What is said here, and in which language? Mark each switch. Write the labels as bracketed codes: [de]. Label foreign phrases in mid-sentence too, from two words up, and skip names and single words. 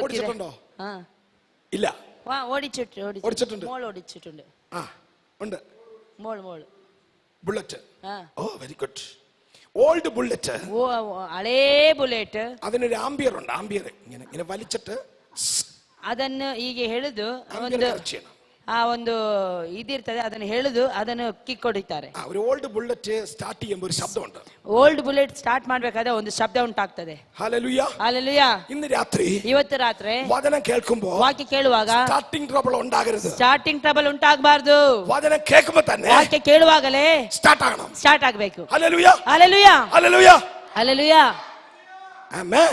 [ml] ഓടിച്ചിട്ടുണ്ടോ? ಹಾ, ഇല്ല. ഓടിച്ചിട്ടുണ്ട്. മോൾ ഓടിച്ചിട്ടുണ്ട്. ആ ഉണ്ട്. മോൾ ബുള്ളറ്റ്. ആ, [en] Oh very good. Old bullet. [kn] ഓ ಹಳೇ ಬುಲೆಟ್. [ml] അതിനൊരു ആംബിയർ ഉണ്ട്. ആംബിയർ ഇങ്ങനെ ഇങ്ങനെ വലിച്ചിട്ട് [kn] ಅದನ್ನು ಹೀಗೆ ಎಳೆದು [ml] ആംബിയർ [kn] ಒಂದು [ml] കറക്റ്റ് ചെയ്യണം. [kn] ಆ ಒಂದು ಇದಿರ್ತದೆ, ಅದನ್ನು ಎಳೆದು ಅದನ್ನು ಕಿಕ್ ಹೊಡಿತಾರೆ. [ml] ആ ഒരു ഓൾഡ് ബുള്ളറ്റ് സ്റ്റാർട്ട് ചെയ്യുമ്പോൾ ഒരു ശബ്ദമുണ്ട്. [kn] ಓಲ್ಡ್ ಬುಲೆಟ್ ಸ್ಟಾರ್ಟ್ ಮಾಡ್ಬೇಕಾದ್ರೆ ಒಂದು ಶಬ್ದ ಉಂಟಾಗ್ತದೆ. [ml] ഹല്ലേലൂയ. [kn] ಹಲ್ಲೆಲೂಯಾ. [ml] ഇന്ന് രാത്രി [kn] ಇವತ್ತು ರಾತ್ರಿ [ml] വചനം കേൾക്കുമ്പോൾ [kn] ವಾಕ್ಯ ಕೇಳುವಾಗ [en] starting trouble [ml] ഉണ്ടാകരുത്. [en] starting trouble [kn] ಉಂಟಾಗಬಾರ್ದು. [ml] വചനം കേൾക്കുമ്പോൾ തന്നെ [kn] ವಾಕ್ಯ ಕೇಳುವಾಗಲೇ [ml] ಸ್ಟಾರ್ಟ್ ആകണം. [kn] ಸ್ಟಾರ್ಟ್ ಆಗಬೇಕು. [ml] ഹല്ലേലൂയ. [kn] ಹಲ್ಲೆಲೂಯಾ. [ml] ഹല്ലേലൂയ. [kn] ಹಲ್ಲೆಲೂಯಾ. [ml] ആമേൻ.